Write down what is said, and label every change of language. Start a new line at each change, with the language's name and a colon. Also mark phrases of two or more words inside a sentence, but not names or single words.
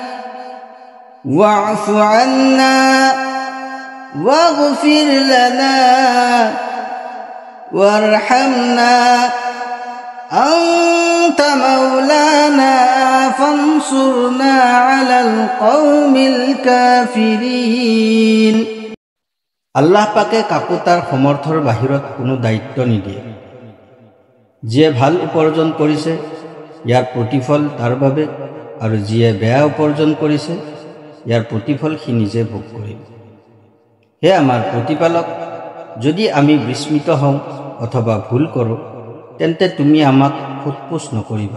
Arabic: واعف عنا واغفر لنا وارحمنا أنت مولانا فانصرنا على القوم الكافرين।
Assamese: আল্লাহ পাকে কাকো তাৰ সমৰ্থৰ বাহিৰত কোনো দায়িত্ব নিদিয়ে। যিয়ে ভাল উপাৰ্জন কৰিছে ইয়াৰ প্ৰতিফল তাৰ বাবে, আৰু যিয়ে বেয়া উপাৰ্জন কৰিছে ইয়াৰ প্ৰতিফল সি নিজে ভোগ কৰিব। হে আমাৰ প্ৰতিপালক, যদি আমি বিস্মিত হওঁ অথবা ভুল কৰোঁ তেন্তে তুমি আমাক সোধপোছ নকৰিবা।